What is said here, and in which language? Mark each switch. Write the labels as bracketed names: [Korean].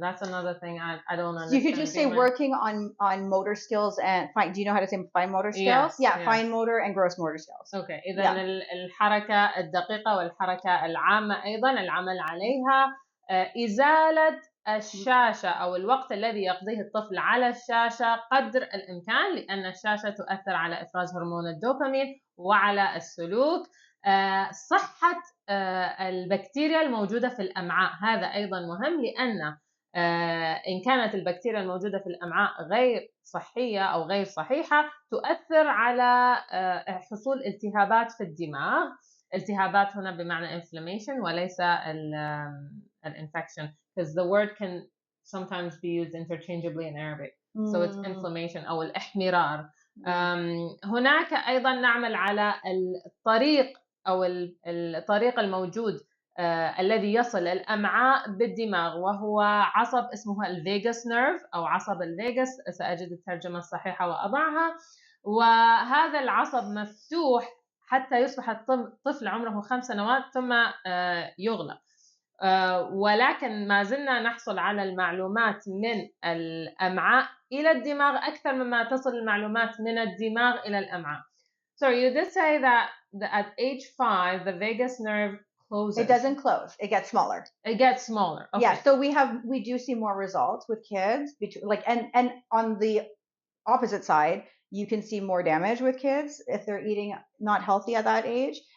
[English] That's another thing I don't understand. You could just say working on motor skills and fine. Do you know how to say fine motor skills? Yes, yeah, fine motor and gross motor skills. Okay. [Arabic] إذا الحركة الدقيقة والحركة العامة أيضا العمل عليها إزالة الشاشة أو الوقت الذي يقضيه الطفل على الشاشة قدر الإمكان لأن الشاشة تؤثر على إفراز هرمون الدوبامين وعلى السلوك. صحة البكتيريا الموجودة في الأمعاء هذا أيضا مهم لأن إن كانت البكتيريا الموجودة في الأمعاء غير صحية أو غير صحيحة تؤثر على حصول التهابات في الدماغ. التهابات هنا بمعنى [English] inflammation [Arabic] وليس [English] infection because the word can sometimes be used interchangeably in Arabic. So it's inflammation [Arabic] أو الإحمرار. هناك أيضا نعمل على الطريق أو الطريق الموجود الذي يصل الأمعاء بالدماغ وهو عصب اسمه الفيغاس نيرف أو عصب الفيغاس. سأجد الترجمة الصحيحة وأضعها. وهذا العصب مفتوح حتى يصبح الطفل عمره 5 سنوات ثم يغلق. ولكن ما زلنا نحصل على المعلومات من الأمعاء إلى الدماغ أكثر مما تصل المعلومات من الدماغ إلى الأمعاء. [English] So you did say that at age 5 the vagus nerve closes. It doesn't close. It gets smaller. It gets smaller. Okay. Yeah. So we do see more results with kids and on the opposite side, you can see more damage with kids if they're eating not healthy at that age.